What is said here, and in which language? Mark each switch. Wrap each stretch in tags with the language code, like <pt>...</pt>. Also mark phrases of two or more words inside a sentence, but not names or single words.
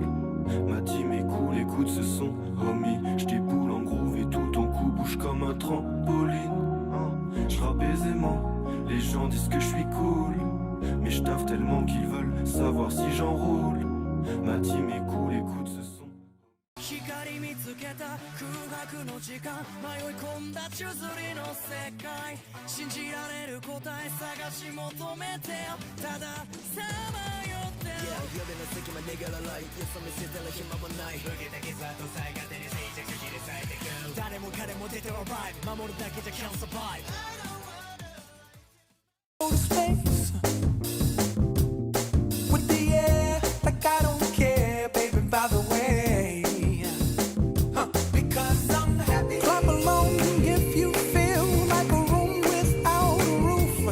<fr>Ma team est cool, écoute ce son, homie. Je déboule en groove et tout ton cou bouge comme un trampoline. Je rappe aisément, les gens disent que je suis cool. Mais je taffe tellement qu'ils veulent savoir si j'enroule. Ma team est cool, écoute ce son.</fr> <ja>光見つけた空白の時間迷い込んだ宙づりの世界信じられる答え探し求めてたださまよってる Yeah, 呼びの隙間逃げらないよそ見せてる暇もない受けた傷跡さえ勝手に静寂切り裂いてく誰も彼も出てはライブ守るだけじゃ</ja> <en>can't survive Go to space with the air, like I don't care, baby, by the way. Because I'm happy. Clap along if you feel like a room without a roof.</en>